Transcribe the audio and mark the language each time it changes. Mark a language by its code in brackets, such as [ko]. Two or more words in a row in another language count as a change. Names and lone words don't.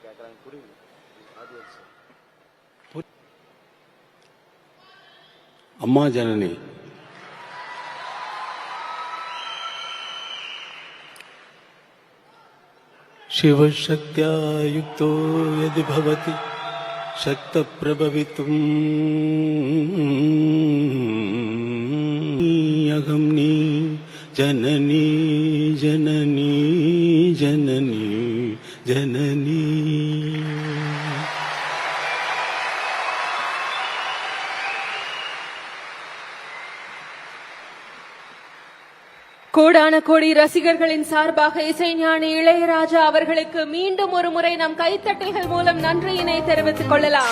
[ta] அம்மா ஜனனி, [sa] शिवशक्त्या युक्तो यदि भवति शक्तप्रभवितुम् अगम्नि जननी जननी जननी जननी. [ta] கோடான கோடி ரசிகர்களின் சார்பாக இசைஞானி இளையராஜா அவர்களுக்கு மீண்டும் ஒரு முறை நம் கைத்தட்டல்கள் மூலம் நன்றியினை தெரிவித்துக் கொள்ளலாம்.